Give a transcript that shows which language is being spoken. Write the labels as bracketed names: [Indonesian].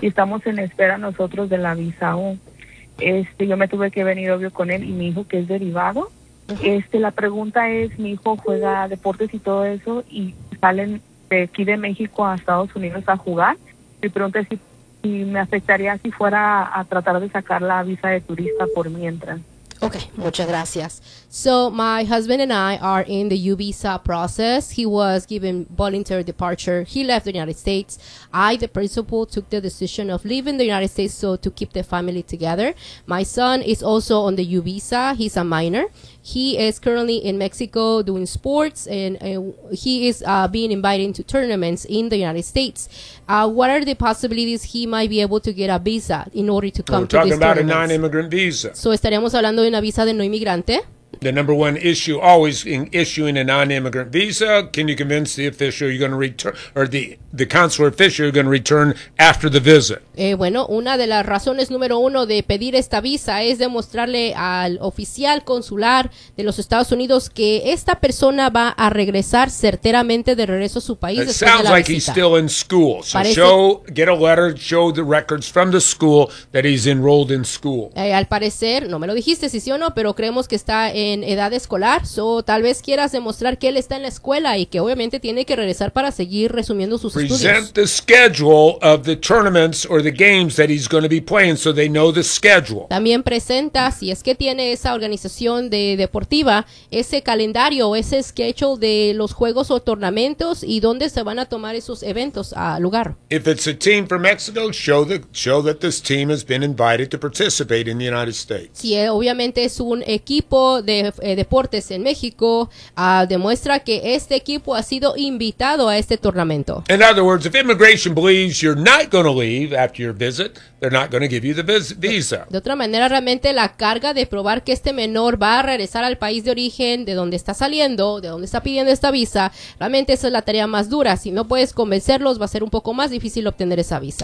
[Spanish] Y estamos en espera nosotros de la visa U. Yo me tuve que venir, obvio, con él y mi hijo, que es derivado. Uh-huh. La pregunta es, mi hijo juega deportes y todo eso, y salen de aquí de México a Estados Unidos a jugar. Mi pregunta es si me afectaría si fuera a tratar de sacar la visa de turista por mientras. Okay, muchas gracias. [English] So my husband and I are in the U visa process. He was given voluntary departure. He left the United States. I, the principal, took the decision of leaving the United States so to keep the family together. My son is also on the U visa. He's a minor. He is currently in Mexico doing sports, and he is being invited to tournaments in the United States. What are the possibilities he might be able to get a visa in order to come to these tournaments? We're talking about a non-immigrant visa. [Spanish] So estaríamos hablando de una visa de no inmigrante. [English] The number one issue always in issuing a non-immigrant visa, can you convince the official you're going to return, or the consular official you're going to return after the visit? [Spanish] Bueno, una de las razones número uno de pedir esta visa es demostrarle al oficial consular de los Estados Unidos que esta persona va a regresar certeramente de regreso a su país. [English] It sounds like he's still in school. So get a letter, show the records from the school that he's enrolled in school. [Spanish] Al parecer, no me lo dijiste si sí o no, pero creemos que está en edad escolar, o tal vez quieras demostrar que él está en la escuela y que obviamente tiene que regresar para seguir resumiendo sus [English] present [Spanish] estudios. [English] The schedule of the tournaments or the games that he's going to be playing so they know the schedule. [Spanish] También presenta, si es que tiene esa organización de deportiva, ese calendario o ese schedule de los juegos o torneos y dónde se van a tomar esos eventos a lugar. [English] If it's a team from Mexico, show that this team has been invited to participate in the United States. [Spanish] Si obviamente es un equipo de deportes en México, demuestra que este equipo ha sido invitado a este torneo. [English] In other words, if immigration believes you're not going to leave after your visit, they're not going to give you the visa. [Spanish] De otra manera, realmente la carga de probar que este menor va a regresar al país de origen de donde está saliendo, de donde está pidiendo esta visa, realmente esa es la tarea más dura. Si no puedes convencerlos, va a ser un poco más difícil obtener esa visa.